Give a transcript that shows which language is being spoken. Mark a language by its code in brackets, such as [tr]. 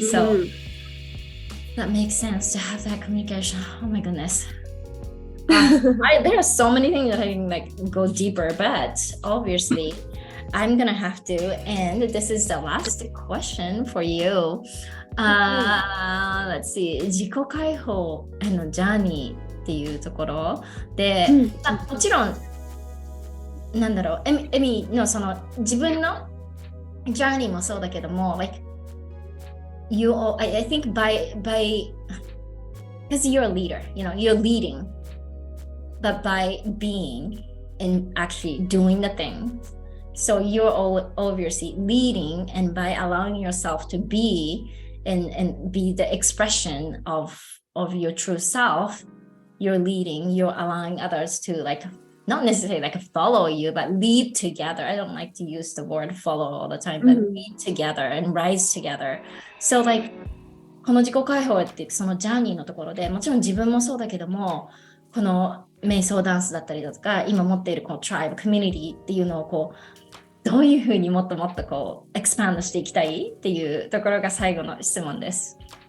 [en] So that makes sense to have that communication. Oh my goodness. There are so many things that I can like go deeper, but obviously I'm gonna have to, and this is the last question for you. Let's see. [ja] 自己解放へのジャーニーっていうところで、もちろんなんだろう、エミのその自分のジャーニーもそうだけども、 [en] like you all, I think by because you're a leader, you're leading, but by being and actually doing the thing, so you're all obviously leading, and by allowing yourself to be and be the expression of your true self, you're leading, you're allowing others to like not necessarily like follow you, but lead together. I don't like to use the word follow all the time, but lead together and rise together. So like [ja] この自己解放ってそのジャーニーのところで、もちろん自分もそうだけども、この瞑想ダンスだったりだとか、今持っているこのトライブ、コミュニティっていうのをこう、どういうふうにもっともっとこうエクスパンドしていきたいっていうところが最後の質問です。